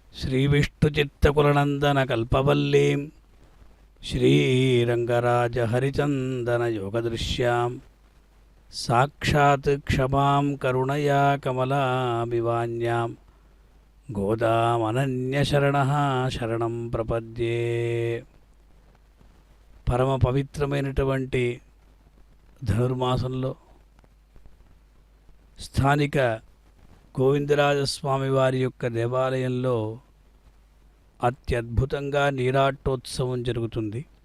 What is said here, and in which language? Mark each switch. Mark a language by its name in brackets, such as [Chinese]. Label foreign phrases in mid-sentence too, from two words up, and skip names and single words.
[Sanskrit] श्रीविष्णुचित्तकुलनन्दनकल्पवल्लीं श्रीरङ्गराजहरिचन्दनयोगदृश्यां साक्षात् क्षमां करुणया कमलाभिवान्यां गोदामनन्यशरणः शरणं प्रपद्ये। [Telugu] పరమ పవిత్రమైనటువంటి ధనుర్మాసంలో స్థానిక గోవిందరాజస్వామి వారి యొక్క దేవాలయంలో అత్యద్భుతంగా నీరాటోత్సవం జరుగుతుంది.